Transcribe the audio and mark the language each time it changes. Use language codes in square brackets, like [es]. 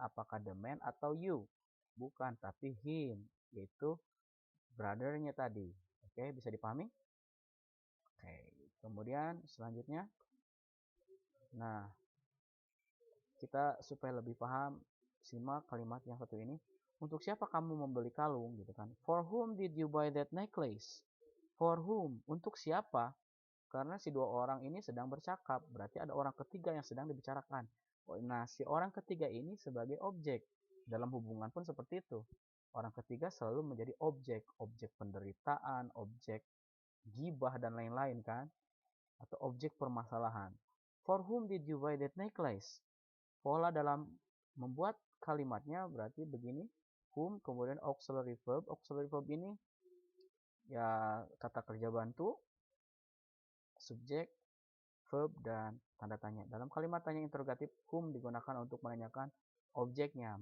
[id] Apakah the man atau you? Bukan, tapi him, yaitu brother-nya tadi. Oke, bisa dipahami? Oke, kemudian selanjutnya. Nah, kita supaya lebih paham, simak kalimat yang satu ini. Untuk siapa kamu membeli kalung gitu kan? [en] For whom did you buy that necklace? For whom? [id] Untuk siapa? Karena si dua orang ini sedang bercakap, berarti ada orang ketiga yang sedang dibicarakan. Nah, si orang ketiga ini sebagai objek. Dalam hubungan pun seperti itu. Orang ketiga selalu menjadi objek penderitaan, objek gibah dan lain-lain kan? Atau objek permasalahan. [en] For whom did you buy that necklace? [id] Pola dalam membuat kalimatnya berarti begini. Whom, kemudian auxiliary verb. Auxiliary verb ini ya kata kerja bantu, subjek, verb, dan tanda tanya. Dalam kalimat tanya interrogatif, whom digunakan untuk menanyakan objeknya.